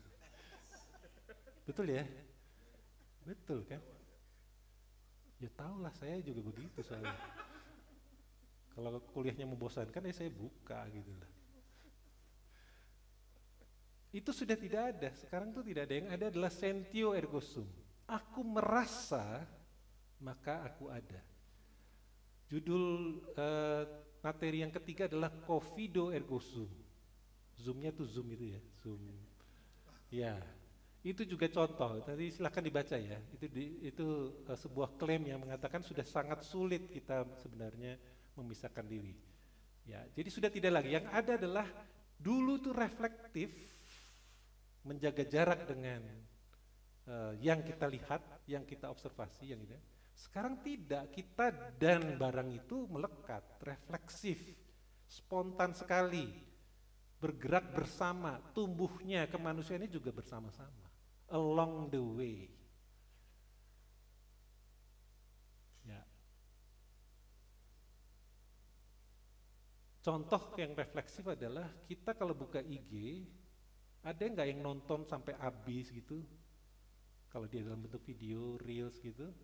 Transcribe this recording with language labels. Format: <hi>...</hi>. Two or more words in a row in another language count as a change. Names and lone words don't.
<id>Betul ya? Betul kan? Ya tahulah saya juga begitu soalnya. Kalau kuliahnya membosankan ya saya buka gitu lah. Itu sudah tidak ada, sekarang tuh tidak ada, yang ada adalah</id> <la>sentio ergo sum.</la> <id>Aku merasa, maka aku ada. Judul materi yang ketiga adalah</id> <la>confido ergo sum.</la> <id>Zoom-nya tuh Zoom itu ya, Zoom. Ya, itu juga contoh, tadi silahkan dibaca ya. Itu sebuah klaim yang mengatakan sudah sangat sulit kita sebenarnya memisahkan diri. Ya, jadi sudah tidak lagi, yang ada adalah dulu tuh reflektif, menjaga jarak dengan yang kita lihat, yang kita observasi, yang ini. Sekarang tidak, kita dan barang itu melekat, refleksif, spontan sekali, bergerak bersama, tumbuhnya kemanusiaan ini juga bersama-sama,</id> <en>along the way.</en> <id>Ya. Contoh yang refleksif adalah kita kalau buka IG, ada nggak yang nonton sampai habis gitu? Kalau dia dalam bentuk video, reels gitu.</id>